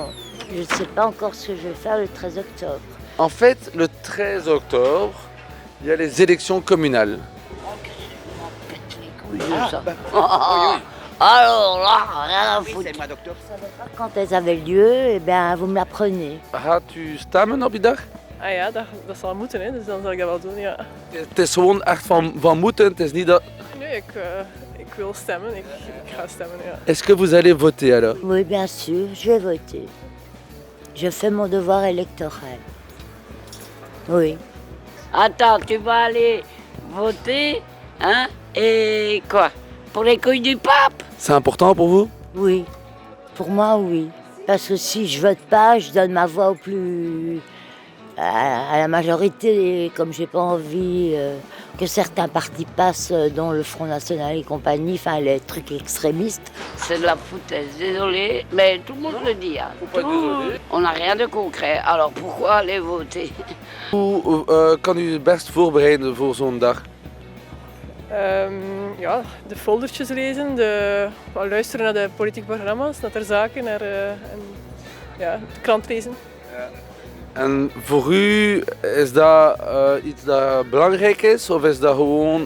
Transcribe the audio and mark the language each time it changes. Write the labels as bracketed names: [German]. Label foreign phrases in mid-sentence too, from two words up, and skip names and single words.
[French] Je ne sais pas encore ce que je vais faire le 13 octobre. En fait, le 13 octobre, il y a les élections communales. Ça. Alors là, rien à foutre. Quand elles avaient lieu, eh bien, vous me l'apprenez. [Dutch] Gaat u stemmen op die dag? Ah ja, dat zal moeten, hè. Dus dan zal ik dat wel doen, ja. Het is gewoon echt van moeten, het is niet dat... Nee, ik wil stemmen, ik ga stemmen, ja. [French] Est-ce que vous allez voter alors? Oui, bien sûr, je vais voter. Je fais mon devoir électoral. Oui. Attends, tu vas aller voter, hein? Et quoi? Pour les couilles du pape? C'est important pour vous? Oui. Pour moi, oui. Parce que si je vote pas, je donne ma voix au plus... à la majorité, comme j'ai pas envie que certains partis passent, dont le Front National et compagnie, enfin les trucs extrémistes. C'est de la foutaise, désolé, mais tout le monde le dit. Hein. On n'a rien de concret, alors pourquoi aller voter? [Dutch] Hoe kan u het best voorbereiden voor zo'n dag? Ja, de foldertjes lezen, wel luisteren naar de politieke programma's, naar ter zaken, en ja, de krant lezen. En voor u, is dat iets dat belangrijk is of is dat gewoon...